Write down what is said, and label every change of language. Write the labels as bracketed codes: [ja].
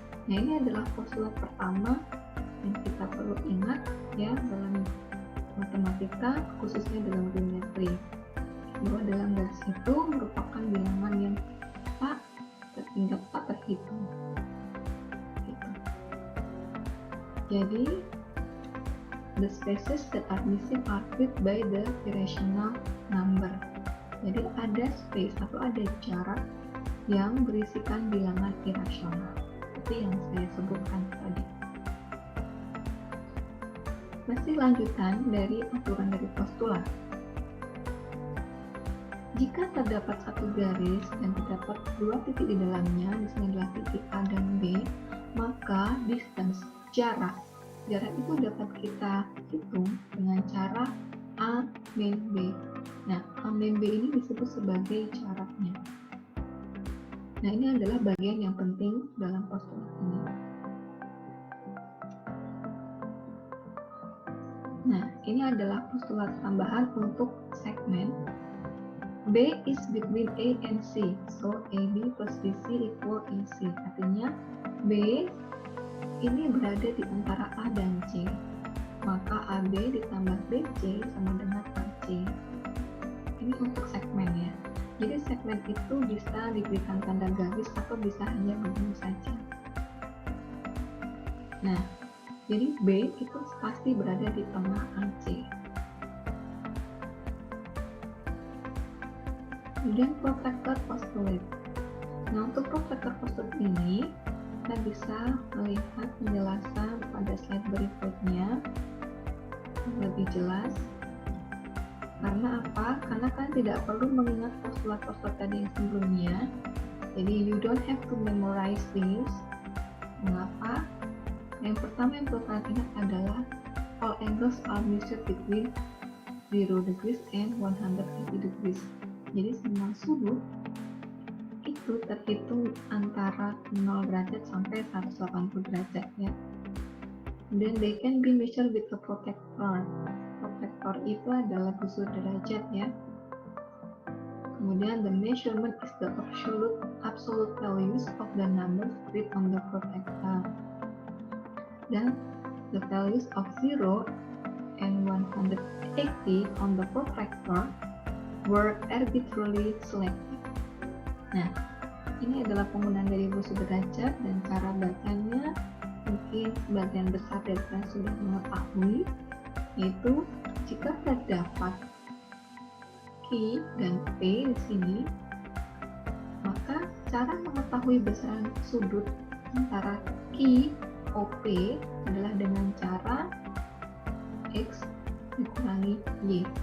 [id] Nah, ini adalah postulat pertama yang kita perlu ingat ya dalam matematika, khususnya dalam geometri, bahwa dalam garis itu merupakan bilangan yang tak terhingga, tak terhitung. Gitu. Jadi [en] the spaces that are missing are filled by the irrational number. [id] Jadi ada space atau ada jarak yang berisikan bilangan irasional, seperti yang saya sebutkan tadi. Masih lanjutan dari aturan dari postulat. Jika terdapat satu garis dan terdapat 2 titik di dalamnya, di sini adalah titik A dan B, maka distance, jarak itu dapat kita hitung dengan cara A min B. Nah, A min B ini disebut sebagai jaraknya. Nah, ini adalah bagian yang penting dalam postulat ini. Nah, ini adalah postulat tambahan untuk segmen. [en] B is between A and C, so AB plus BC equal AC. [id] Artinya B ini berada di antara A dan C, maka AB ditambah BC sama dengan AC. Ini untuk segmen ya. Jadi segmen itu bisa diberikan tanda garis atau bisa hanya begini saja. Nah, jadi B itu pasti berada di tengah AC. Kemudian protractor postulate. Nah, untuk protractor postulate ini kita bisa melihat penjelasan pada slide berikutnya lebih jelas. Karena apa? Karena kan tidak perlu mengingat postulat-postulat tadi yang sebelumnya. Jadi [en] you don't have to memorize this. [id] Mengapa? Yang pertama yang perlu kalian ingat [en] adalah all angles are measured between 0 degrees and 180 degrees. [id] Jadi semua sudut itu terhitung antara 0 derajat sampai 180 derajat ya. [en] Then they can be measured with a protractor. [id] Protractor itu adalah busur derajat ya. Kemudian [en] the measurement is the absolute values of the numbers written on the protractor. [id] Dan [en] the values of 0 and 180 on the protractor were arbitrarily selected. [id] Nah, ini adalah penggunaan dari busur derajat dan cara bacanya mungkin sebagian besar dari kalian sudah mengetahui, yaitu jika terdapat Q dan P di sini, maka cara mengetahui besaran sudut antara Q OP adalah dengan cara X dikurangi Y.